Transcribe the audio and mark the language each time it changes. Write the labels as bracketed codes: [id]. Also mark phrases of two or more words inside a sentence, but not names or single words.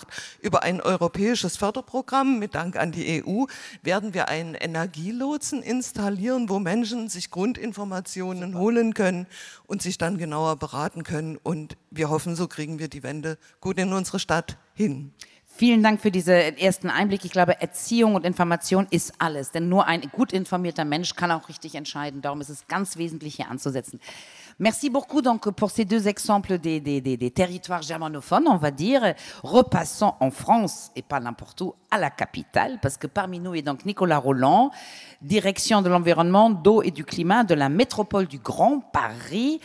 [de] Über ein europäisches Förderprogramm mit Dank an die EU werden wir einen Energielotsen installieren, wo Menschen sich Grundinformationen holen können und sich dann genauer beraten können. Und wir hoffen, so kriegen wir die Wende gut in unsere Stadt hin. Vielen Dank für diesen ersten Einblick. Ich glaube, Erziehung und Information ist alles. Denn nur ein gut informierter Mensch kann auch richtig entscheiden. Darum ist es ganz wesentlich, hier anzusetzen. [fr] Merci beaucoup donc pour ces deux exemples des territoires germanophones, on va dire. Repassons en France, et pas n'importe où, à la capitale, parce que parmi nous est donc Nicolas Rolland, direction de l'environnement, d'eau et du climat de la métropole du Grand Paris.